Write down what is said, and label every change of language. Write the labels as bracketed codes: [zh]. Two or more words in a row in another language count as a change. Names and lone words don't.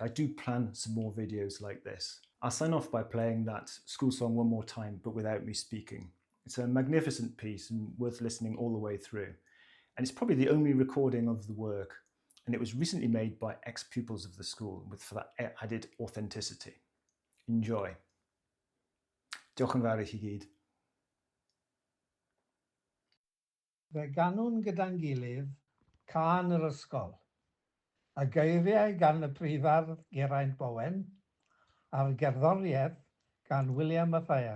[en] I do plan some more videos like this. I'll sign off by playing that school song one more time, but without me speaking. It's a magnificent piece and worth listening all the way through. And it's probably the only recording of the work, and it was recently made by ex-pupils of the school with for that added authenticity. Enjoy. [cy] Diolch yn fawr i chi gyd. Fe ganwn gyda'n gilydd cân yr ysgol, a geiriau gan y prifardd Geraint Bowen, a'r gerddoriaeth gan William Mathias.